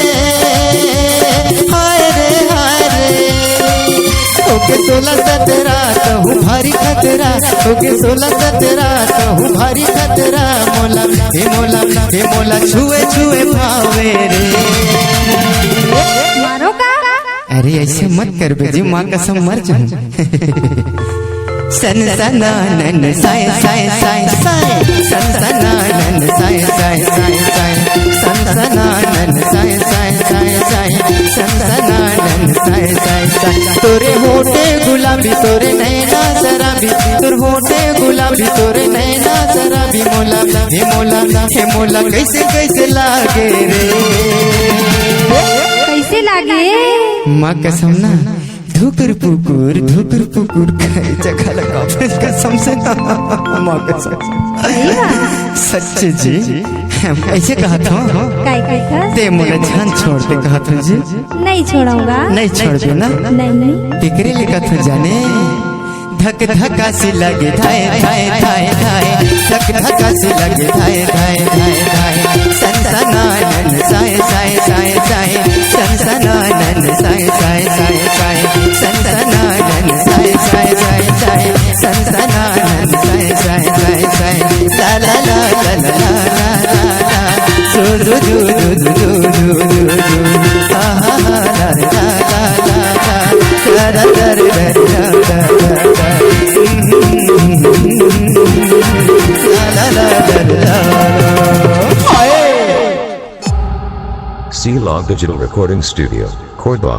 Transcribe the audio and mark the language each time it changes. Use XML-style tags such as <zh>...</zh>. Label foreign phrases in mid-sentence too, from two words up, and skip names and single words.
<hne>हाय रे होके 16-17 कहूँ भारी खतरा होके 16-17 कहूँ भारी खतरा मोला हे मोला छुए छुए भावे रे अरे ऐसे मत कर बेजी, माँ कसम मर जाऊं। सनसनानन साय साय साय साय, सनसनानन साय साय साय साय, सनसनानन साय साय साय साय, सनसनानन साय साय साय। तोरे होठे गुलाबी तोरे नैना शराबी, तोर होठे गुलाबी तोरे नैना शराबी, मोला हे मोला हे मोला कैसे कैसे लागे रे, कैसे लागे? माँ कसम ना धुकुर पुकुर कई जगह लगा कसम से, माँ कसम सच्चे जी। ऐसे कहा था ते मोला जान छोड़ दे, कहा था जी नहीं छोड़ूंगा, नहीं छोड़ दे ना, नहीं टिकरे लिखा था जाने, धक धका सी लगे धाय धाय धाय धाय, धक धका सी लगे धाय धाय धाय धाय, सनसनानन साय साय साय साय, सनसनानन साय साय साय साय, सनसनानन साय साय साय साय, सनसनानन साय साय साय साय, ला ला ला ला ला ला ला ला, जो जो जो जो जो जो जो जो, हा हा हा ला ला ला ला ला, ला ला ला ला</hne> <en>C-Log Digital Recording Studio, Cordoba.</en>